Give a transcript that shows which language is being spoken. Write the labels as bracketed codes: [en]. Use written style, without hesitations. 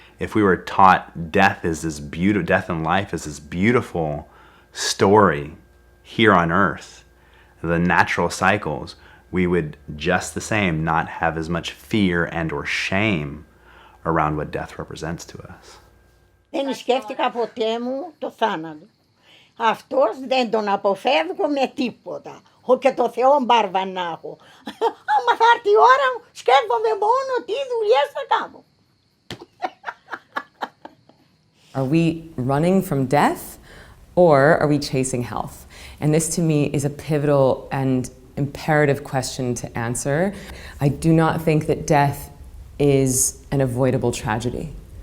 [en] If we were taught death and life is this beautiful story here on earth, the natural cycles, we would just the same not have as much fear and or shame around what death represents to us. [el] Δεν σκέφτηκα ποτέ μου το θάνατο. Αυτός δεν τον αποφεύγω με τίποτα. Και το Θεό μπάρβα να έχω. Άμα θα έρθει η ώρα μου, σκέφτομαι μόνο τι δουλειές θα κάνω. [en] Are we running from death, or are we chasing health? And this to me is a pivotal and imperative question to answer. I do not think that death is an avoidable tragedy.